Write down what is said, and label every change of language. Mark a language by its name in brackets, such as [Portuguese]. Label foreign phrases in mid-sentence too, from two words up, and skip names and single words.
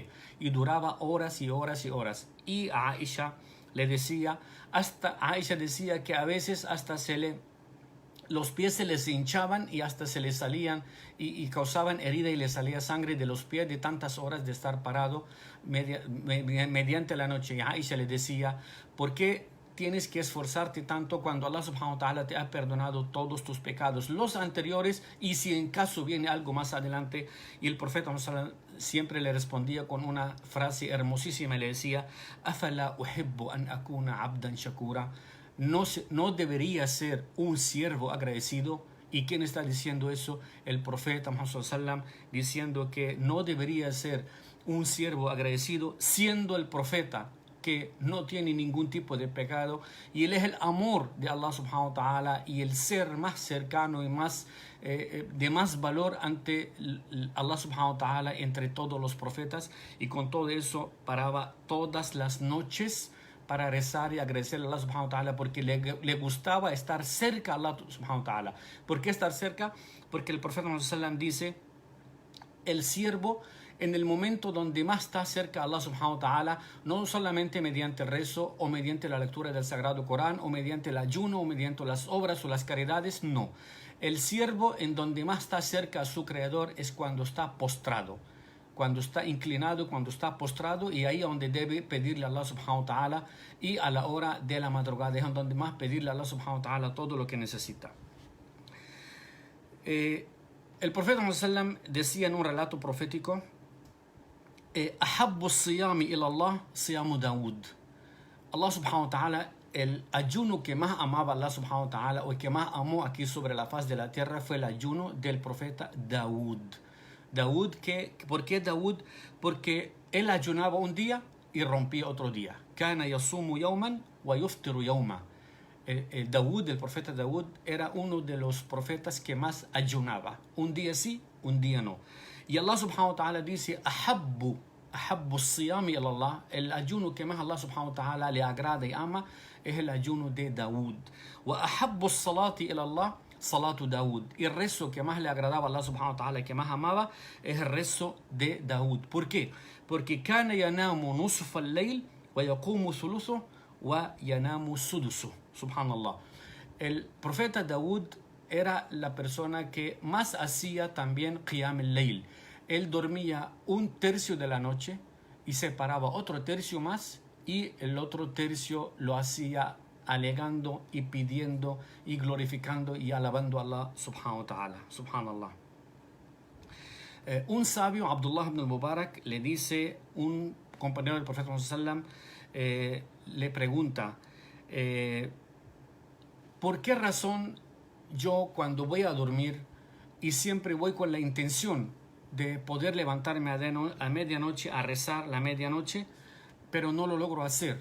[Spanish] Y duraba horas y horas y horas. Y Aisha decía que a veces hasta los pies se les hinchaban y hasta se les salían y causaban herida y les salía sangre de los pies de tantas horas de estar parado mediante la noche. Y Aisha le decía, ¿por qué tienes que esforzarte tanto cuando Allah [Arabic] سبحانه وتعالى [Spanish] te ha perdonado todos tus pecados, los anteriores, y si en caso viene algo más adelante? Y el profeta siempre le respondía con una frase hermosísima, le decía, [Arabic] أَفَلَا أُحِبُّ أَنْ أَكُونَ عَبْدًا شَكُورًا. [Spanish] No debería ser un siervo agradecido. ¿Y quién está diciendo eso? El profeta Muhammad sallam, diciendo que no debería ser un siervo agradecido siendo el profeta que no tiene ningún tipo de pecado, y él es el amor de Allah [Arabic] سبحانه وتعالى [Spanish] y el ser más cercano y de más valor ante Allah [Arabic] سبحانه وتعالى [Spanish] entre todos los profetas. Y con todo eso paraba todas las noches para rezar y agradecerle a Allah [Arabic] سبحانه وتعالى [Spanish] porque le gustaba estar cerca a Allah [Arabic] سبحانه وتعالى. [Spanish] ¿Por qué estar cerca? Porque el profeta Muhammad sallam dice, el siervo en el momento donde más está cerca a Allah [Arabic] سبحانه وتعالى, [Spanish] no solamente mediante el rezo o mediante la lectura del Sagrado Corán o mediante el ayuno o mediante las obras o las caridades, no. El siervo en donde más está cerca a su Creador es cuando está postrado, cuando está inclinado, cuando está postrado, y ahí es donde debe pedirle a Allah [Arabic] سبحانه وتعالى, [Spanish] y a la hora de la madrugada es donde más pedirle a Allah [Arabic] سبحانه وتعالى [Spanish] todo lo que necesita. El profeta Muhammad sallam decía en un relato profético, [Arabic] أحب الصيام إلى الله صيام داود. الله سبحانه وتعالى, [Spanish] el ayuno que más amaba Allah [Arabic] سبحانه وتعالى [Spanish] o que más amó aquí sobre la faz de la tierra fue el ayuno del profeta Daud. ¿Por qué Daud? Porque él ayunaba un día y rompía otro día. [Arabic] كان يصوم يوما ويفطر يوما. [Spanish] Daud, el profeta Daud, era uno de los profetas que más ayunaba. Un día sí, un día no. Y Allah [Arabic] سبحانه وتعالى [Spanish] dice, [Arabic] أحب الصيام إلى الله. [Spanish] El ayuno que más Allah [Arabic] سبحانه وتعالى [Spanish] le agrada y ama es el ayuno de Daud. [Arabic] وأحب الصلاة إلى الله صلاة داود. [Spanish] Y el rezo que más le agradaba a Allah [Arabic] سبحانه وتعالى, [Spanish] que más amaba, es el rezo de Daud. ¿Por qué? Porque [Arabic] كان ينام نصف الليل ويقوم ثلثه وينام سدسه. [Spanish] Subhanallah. El profeta Daud era la persona que más hacía también [Arabic] قيام الليل. [Spanish] Él dormía un tercio de la noche y se paraba otro tercio más, y el otro tercio lo hacía alegando y pidiendo y glorificando y alabando a Allah [Arabic] سبحانه وتعالى. [Spanish] Subhanallah. Un sabio, Abdullah ibn al-Mubarak, le dice, un compañero del profeta sallam, le pregunta, ¿por qué razón yo cuando voy a dormir y siempre voy con la intención de poder levantarme a medianoche a rezar la medianoche, pero no lo logro hacer?